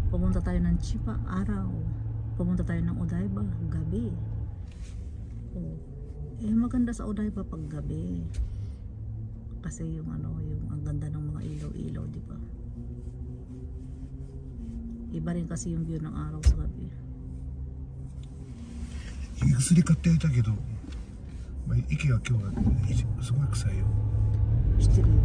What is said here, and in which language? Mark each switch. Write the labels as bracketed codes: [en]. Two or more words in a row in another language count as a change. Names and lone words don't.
[tl] pumunta tayo ng Chiba, araw. Pumunta tayo ng Odaiba, gabi. Oh. Eh maganda sa Odaiba pag gabi. Kasi yung yung ang ganda ng mga ilaw-ilaw, di ba? Iba rin kasi yung view ng araw sa gabi. [ja] 薬買ってあげたけど、まあ、息が今日はすごい臭いよ。知ってるよ。